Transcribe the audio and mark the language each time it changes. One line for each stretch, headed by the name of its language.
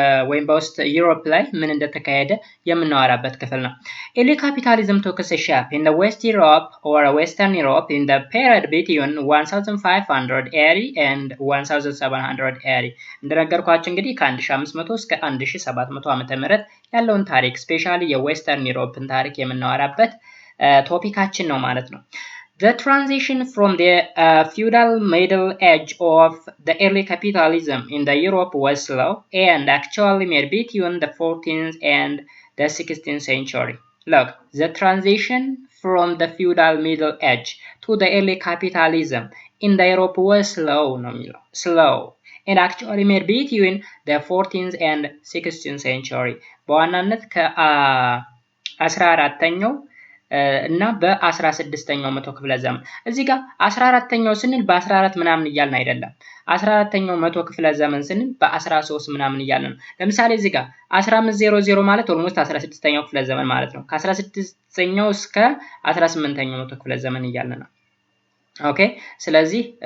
Amharic: ወይም በውስጥ ዩሮፕ ላይ ምን እንደተካሄደ የምናወራበት ክፍል ነው። ኤርሊ ካፒታሊዝም
English: took shape in the West Europe or Western Europe in the period between 1580 and 1780
Amharic: እንደነገርኳችሁ እንግዲህ ከ1500 እስከ 1700 ዓመተ ምህረት ያለውን ታሪክ ስፔሻሊ የዌስተርን ዩሮፕን ታሪክ የምናወራበት ቶፒካችን ነው ማለት ነው።
English: The transition from the feudal middle age of the early capitalism in the Europe was slow and actually made between the 14th and the 16th century. Look, the transition from the feudal middle age to the early capitalism in the Europe was slow and actually made between the 14th and 16th century.
Amharic: በዋናነት ከ14ኛው እና በ16ኛው መቶ ክፍለ ዘመን እዚህ ጋር 14ኛው ስንል በ14 ምናምን እያልን አይደለም። 14ኛው መቶ ክፍለ ዘመን ስንል በ13 ምናምን እያልን ነው። ለምሳሌ እዚህ ጋር 1500 ማለት ኦልሞስት 16ኛው ክፍለ ዘመን ማለት ነው። ከ16ኛው እስከ 18ኛው መቶ ክፍለ ዘመን እያልን ነው። ኦኬ ስለዚህ